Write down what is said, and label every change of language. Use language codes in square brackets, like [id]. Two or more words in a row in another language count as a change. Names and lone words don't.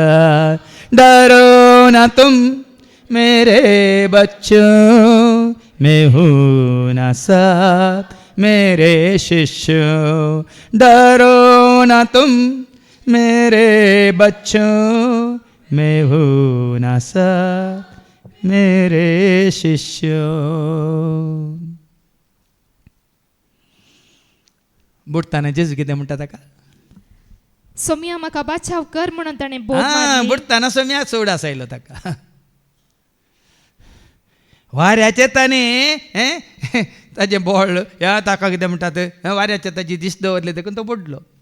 [hi] डरो ना तुम मेरे बच्चों, मैं हूं ना साथ मेरे शिष्य. डरो ना तुम मेरे बच्चों, मैं हूं ना साथ मेरे शिष्य. [kok] बुडताना जेजू कितें म्हणटा ताका, सोम्या म्हाका बाचाव कर म्हणून ताणें बोट मारली. बुडताना सोम्या चोड आसायलो ताका. वाऱ्याचेर ताणें ताजें बोळ ह्या ताका कितें म्हणटात, वाऱ्याचेर ताजी दिश्ट दवरली देखून तो बुडलो.